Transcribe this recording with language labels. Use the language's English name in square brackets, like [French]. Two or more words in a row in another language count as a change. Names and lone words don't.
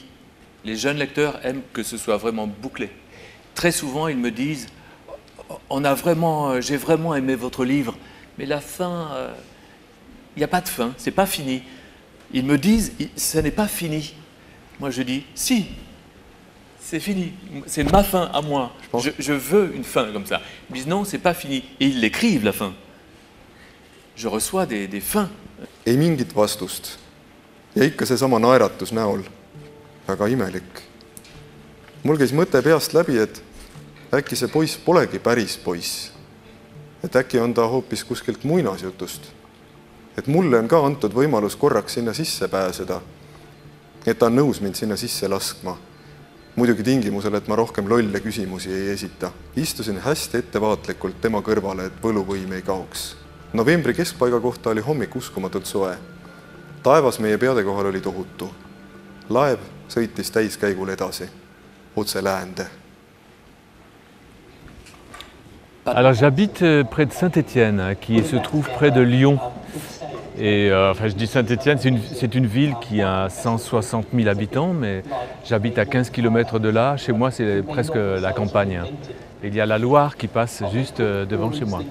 [French] Les jeunes lecteurs aiment que ce soit vraiment bouclé. Très souvent, ils me disent « j'ai vraiment aimé votre livre, mais la fin, il n'y a pas de fin, c'est pas fini. » Ils me disent « ce n'est pas fini ». Moi, je dis « si ». C'est fini, c'est ma fin à moi, je veux une fin comme ça. Ils me disent non, c'est pas fini, et ils l'écrivent la fin. Je reçois des fins. [Estonian] Ei mingit vastust ja ikka seesama naeratus näol. Väga imelik. Mul käis mõte peast läbi, et äkki see poiss polegi päris poiss. Et äkki on ta hoopis kuskilt muinasjutust. Et mulle on ka antud võimalus korraks sinna sisse pääseda. Et ta on nõus mind sinna sisse laskma. Muidugi tingimusel, et ma rohkem lolle küsimusi ei esita. Istusin hästi ettevaatlikult tema kõrvale, et võluvõim ei kaoks. Novembri keskpaiga kohta oli hommik uskumatult soe. Taevas meie peade kohal oli tohutu. Laev sõitis täiskäigul edasi, otse läände. [French] Alors j'habite près de Saint-Étienne, qui se trouve près de Lyon. Et enfin, je dis Saint-Étienne, c'est une ville qui a 160 000 habitants, mais j'habite à 15 km de là. Chez moi, c'est presque la campagne. Il y a la Loire qui passe juste devant chez moi.